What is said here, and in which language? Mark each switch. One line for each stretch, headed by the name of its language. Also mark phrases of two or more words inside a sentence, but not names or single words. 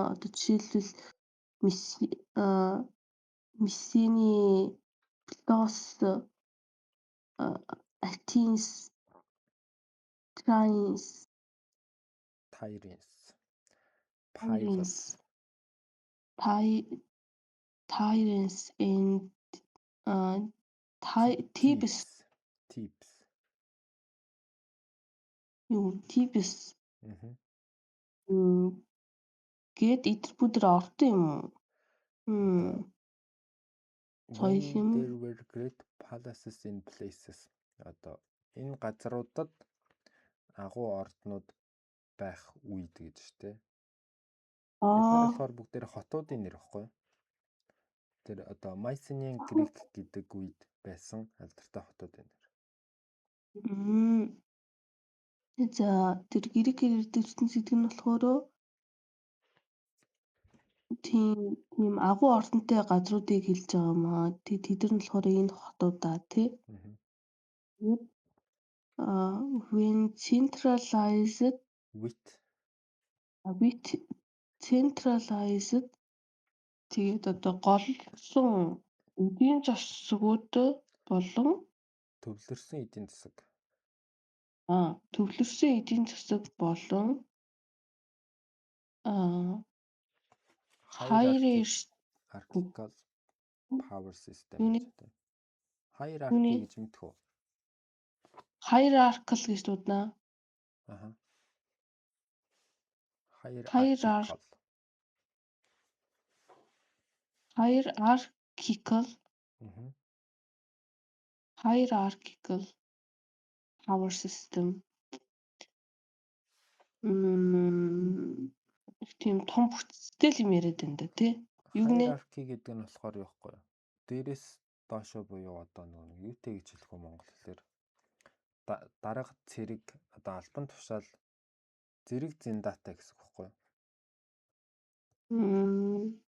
Mongolian: Одоо жишээлбэл Mycenae, Pelos, Athens, Tyrins, and Thebes. Thebes. Гэт эдгээр ордон юм уу?
English: When there were great palaces in places.
Mongolian: Одоо энэ газруудад агуу орднууд байх үед гэж штэ. Эдгээр болохоор бүгдээр хотуудын нэр баггүй. Тэр одоо Mycenaean Greek гэдэг үед байсан алдартай хотуудын нэр. За тэр грекээр ярьдаг ертөнц гэдэг нь болохоор тийм агуу ордонтой газруудыг хэлж байгаа маа. Тэд нар болохоор энэ хотуудаа тий.
English: When centralized
Mongolian: тэгээд одоо голлон эдийн засгууд болон төвлөрсөн эдийн засаг. Төвлөрсөн эдийн засаг болон
English: hierarchical power system гэдэг.
Mongolian: Hierarchy гэж мэдэх үү? Hierarchical гэж дуудана.
English: Hierarchical power system.
Mongolian: Тийм том бүтцтэй юм яриад байна да тий. Hierarchy гэдэг нь болохоор юу вэ? Дээрээс доошоо буюу одоо нэг юутэй гэж хэлэх вэ монгол хэлээр? Дарга цэрэг одоо албан тушаал зэрэг зэндаатай гэсэн үг байхгүй юу?